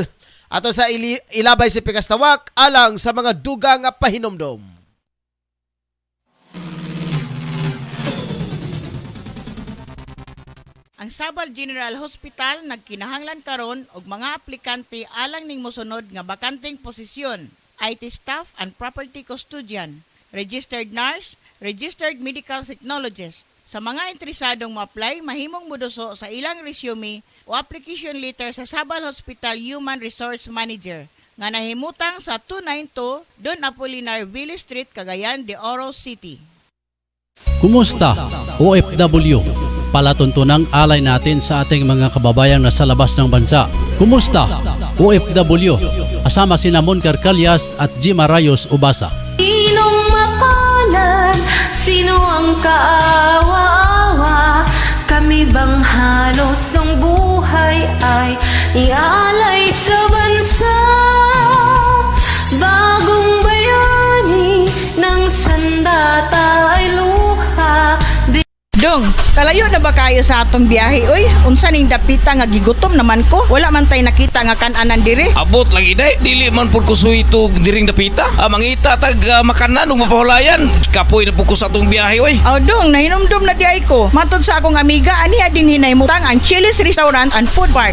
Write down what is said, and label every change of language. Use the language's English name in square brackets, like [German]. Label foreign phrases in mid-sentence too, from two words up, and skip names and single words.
[Cebuano] Ato sa ilabay si Pikastawak alang sa mga dugang pahinomdom. Ang Sabal General Hospital nagkinahanglan karon og mga aplikante alang ning mosunod nga bakanteng posisyon: [English] IT staff and property custodian, registered nurse, registered medical technologist. [Cebuano] Sa mga interesadong ma-apply, mahimong moduso sa ilang resume o application letter sa Sabal Hospital Human Resource Manager. nga nahimutang sa 292 Don Apolinar Ville Street, Cagayan de Oro City. [Filipino] Kumusta, OFW? Palatuntunang alay natin sa ating mga kababayang nasa labas ng bansa. Kumusta, OFW? Asama sina Mon Carcalias at G. Marayos Ubasa. Sinong mapalad? Sino ang kaawa-awa? Kami bang halos ng buhay ay ialay sa bansa? Bagong bayani ng sandata ay luha. [Cebuano] Dong, kalayo na ba kayo sa atong biyahe, oy? Unsa ning dapita nga gigutom naman ko? Wala man tay nakita nga kan-anan dire. Abot lagi day, dili man pud ko suito diring dapita. Mangita tag makanan ug mapahulayan. Kapoy na pud ko sa atong biyahe oy. Aw dong, nahinomdom na di ay ko. Matod sa akong amiga, aniya din hinahimutang ang Chili's Restaurant and Food Bar.